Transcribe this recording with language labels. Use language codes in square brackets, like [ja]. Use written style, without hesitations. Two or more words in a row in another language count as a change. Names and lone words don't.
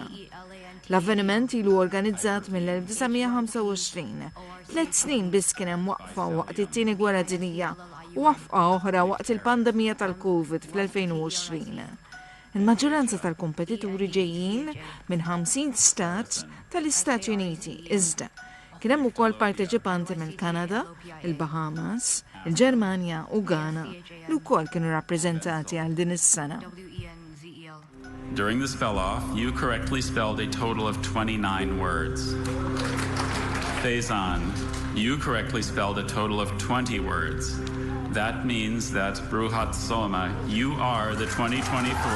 [mt] L-avveniment ilu organizzat mill-1925, 3 snin biss kien hemm waqfa waqt it-tieni gwerra dinjija u waqfa oħra waqt il-pandemija tal-Covid fl-2020. Il-maġġoranza tal-kompetituri ġejjin minn 50 stat tal-Istati Uniti, iżda kien hemm ukoll parteċipanti mill-Kanada, il-Bahamas, il-Ġermanja u Ghana li wkoll kienu rappreżentati għal din is-sena. [en] During the spell-off, you correctly spelled a total of 29 words. Faison, you correctly spelled a total of 20 words. That means that Bruhat Soma, you are the 2024.